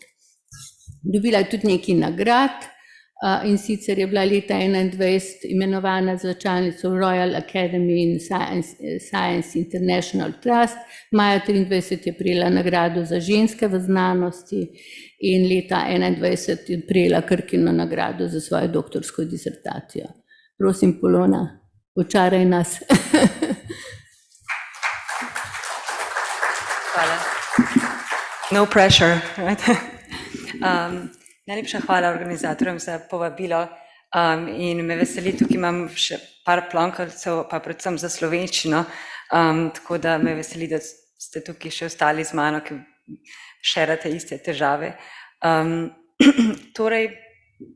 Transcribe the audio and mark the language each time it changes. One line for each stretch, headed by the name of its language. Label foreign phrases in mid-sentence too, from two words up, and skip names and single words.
Slovenian: Dobila je tudi nekaj nagrad in sicer je bila leta 2021 imenovana za članico Royal Academy in Science International Trust, maja 2023 je prejela nagrado za ženske v znanosti in leta 2021 je prejela Krkino nagrado za svojo doktorsko disertacijo. Prosim, Polona, očaraj nas. Hvala.
English: No pressure, right?
Slovenian: Najlepša hvala organizatorjem za povabilo in me veseli, tukaj imam še par plonkalcev, pa predvsem za slovenščino, tako da me veseli, da ste tukaj še ostali z mano, ki šerate iste težave.